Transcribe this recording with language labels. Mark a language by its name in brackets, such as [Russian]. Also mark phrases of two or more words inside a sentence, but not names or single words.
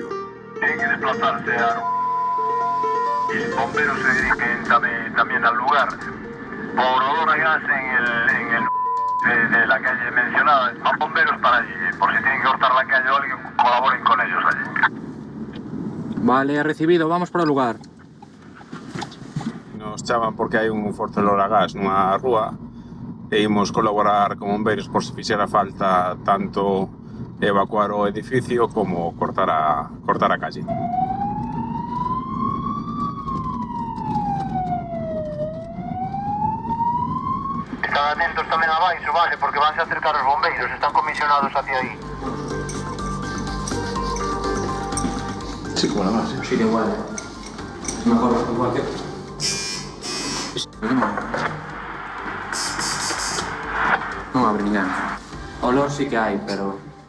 [Spanish] Tienen que desplazarse a... Y bomberos se dirigen también al lugar. Por olor a gas en el de la calle mencionada, van bomberos para allí. Por si tienen que cortar la calle o alguien, colaboren con ellos allí. [Galician] Vale, recibido, vamos para o lugar. Nos chaman porque hai un forte olor a gas nunha rúa e imos colaborar con bombeiros por se fixera falta tanto evacuar o edificio como cortar a calle. Están atentos tamén abaixo, vale, porque vanse a acercar os bombeiros, están comisionados hacia aí. [Spanish] Sí, como la más, Sí, igual. Es mejor igual que... [Galician] Non abre ninguén. Olor sí que hai, pero...